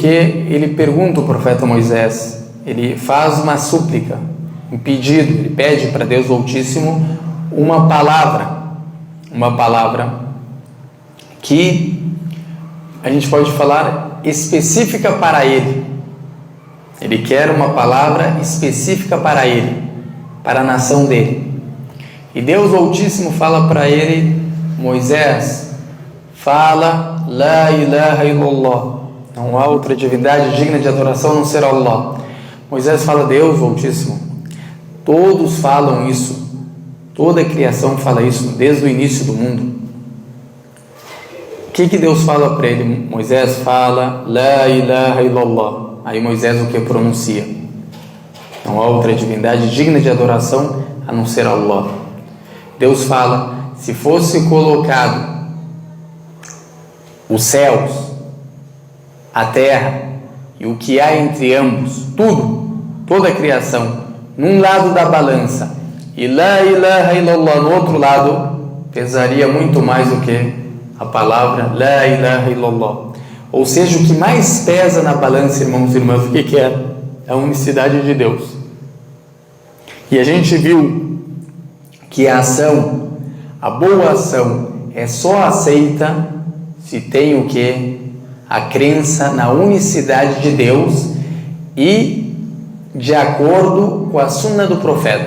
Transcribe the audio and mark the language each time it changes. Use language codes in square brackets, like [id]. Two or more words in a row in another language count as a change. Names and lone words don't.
[pt] Ele pergunta ao profeta Moisés, ele faz uma súplica, um pedido, ele pede para Deus Altíssimo uma palavra que a gente pode falar específica para ele. Ele quer uma palavra específica para ele, para a nação dele. E Deus Altíssimo fala para ele, Moisés, fala, [ar] لا إله إلا الله, [pt] não há outra divindade digna de adoração a não ser Allah. Moisés fala, Deus Altíssimo, todos falam isso, toda a criação fala isso desde o início do mundo. O que Deus fala para ele? Moisés fala, [ar] لا إله إلا الله. [pt] Aí Moisés o que pronuncia? Não há outra divindade digna de adoração a não ser Allah. Deus fala: se fosse colocado os céus, a terra e o que há entre ambos, tudo, toda a criação, num lado da balança, e [ar] لا إله إلا الله [pt] no outro lado, pesaria muito mais do que a palavra [ar] لا إله إلا الله. [pt] Ou seja, o que mais pesa na balança, irmãos e irmãs, o que é? A unicidade de Deus. E a gente viu que a ação, a boa ação, é só aceita se tem o que? A crença na unicidade de Deus e de acordo com a sunna do profeta.